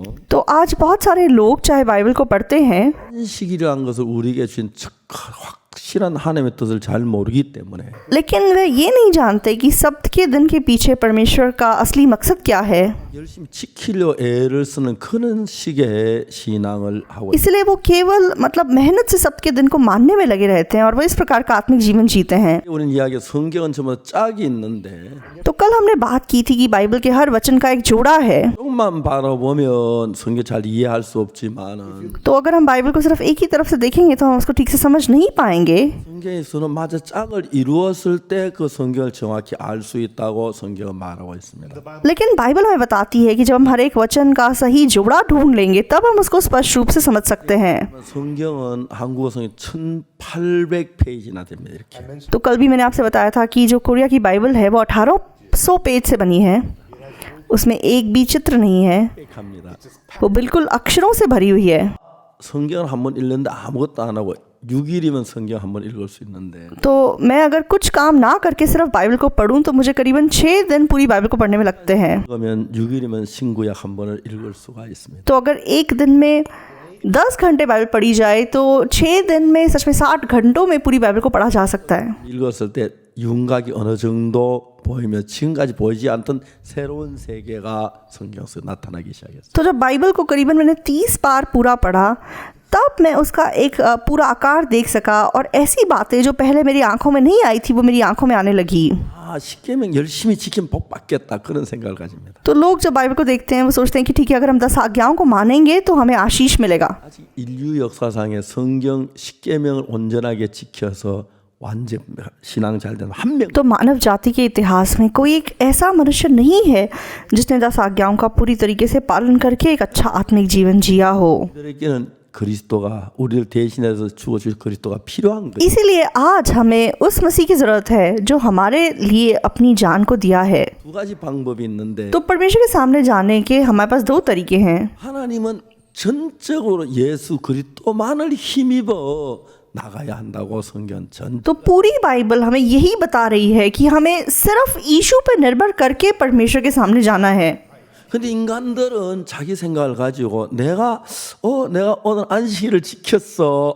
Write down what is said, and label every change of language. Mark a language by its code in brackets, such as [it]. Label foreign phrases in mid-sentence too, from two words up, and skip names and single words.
[hi] तो आज बहुत सारे लोग चाहे बाइबल को पढ़ते हैं, [ko] 안식일이라는 것을 우리에게 주신 확실한 하나님의 뜻을 잘 모르기 때문에 [hi] लेकिन वे ये नहीं जानते कि सब्त के दिन के पीछे परमेश्वर का असली मकसद क्या है। [ko] 열심히 지키려 애를 쓰는 그런 식의 신앙을 하고 [hi] इसलिए वो केवल मेहनत से सब्त के दिन को मानने में लगे रहते हैं और वो इस प्रकार का आत्मिक जीवन जीते हैं। [ko] 우리는 이야기 성경은 전부 다 짝이 있는데 [hi] तो कल हमने बात की थी कि बाइबल के हर वचन का एक जोड़ा है। [ko] 조금만 바라보면 성경 잘 이해할 수 없지만은 [hi] तो अगर हम बाइबल को सिर्फ एक ही तरफ से देखेंगे तो हम उसको ठीक से समझ नहीं पाएंगे। [ko] 성경에서는 마저 짝을 이루었을 때 그 성경을 정확히 알 수 있다고 성경은 말하고 있습니다. [hi] लेकिन बाइबल हमें बताती है कि जब हम हर एक वचन का सही जोड़ा ढूंढ लेंगे तब हम उसको स्पष्ट रूप से समझ सकते हैं। [ko] 성경은 한국어 성경 1800페이지나 됩니다. 이렇게. [hi] तो कल भी मैंने आपसे बताया था कि जो कोरिया की बाइबल है वो 1800 पेज से बनी है। उसमें एक भी चित्र नहीं है, [ko] 합니다. [hi] वो बिल्कुल अक्षरों से भरी हुई है। [ko] 성경을 한번 읽는데 아무것도 안 하고 6일이면 성경 한번 읽을 수 있는데 [hi] तो मैं अगर कुछ काम ना करके सिर्फ बाइबल को पढूं तो मुझे करीबन 6 दिन पूरी बाइबल को पढ़ने में लगते हैं। [ko] 그러면 6일이면 신구약 한 번을 읽을 수가 있습니다. [hi] तो अगर एक दिन में 10 घंटे बाइबल पढ़ी जाए तो 6 दिन में सच में 60 घंटों में पूरी बाइबल को पढ़ा जा सकता है। [ko] 읽었을 때 윤곽이 어느 정도 보이며 지금까지 보이지 않던 새로운 세계가 성경 속에 나타나기 시작했어요. [hi] तो जब बाइबल को करीबन मैंने 30 बार पूरा पढ़ा तब मैं उसका एक पूरा आकार देख सका और ऐसी बातें जो पहले मेरी आंखों में नहीं आई थी वो मेरी आंखों में आने लगी। [ko] 아, 십계명 열심히 지키면 복 받겠다 그런 생각을 가집니다. [hi] तो लोग जब बाइबल को देखते हैं वो सोचते हैं कि ठीक है अगर हम 10 आज्ञाओं को मानेंगे तो हमें आशीष मिलेगा। [ko] 아직 인류 역사상에 성경 십계명을 온전하게 지켜서 완전 신앙 잘 되는 한 명. [hi] तो मानव जाति के इतिहास में कोई एक ऐसा मनुष्य नहीं है जिसने 10 आज्ञाओं का पूरी तरीके से पालन करके एक अच्छा आत्मिक जीवन जिया हो। [ko] 우리에게는 그리스도가 우리를 대신해서 죽어주실 그리스도가 필요한 거예요. [hi] इसीलिए आज हमें उस मसीह की ज़रूरत है जो हमारे लिए अपनी जान को दिया है। [ko] 두 가지 방법이 있는데 [hi] तो परमेश्वर के सामने जाने के हमारे पास 2 तरीके हैं। [ko] 하나님은 전적으로 예수 그리스도만을 힘입어 나가야 한다고 성경 전. [hi] तो पूरी बाइबल हमें यही बता रही है कि हमें सिर्फ यीशु पर निर्भर करके परमेश्वर के सामने जाना है। [ko] 근데 인간들은 자기 생각을 가지고 내가 오늘 안식일을 지켰어.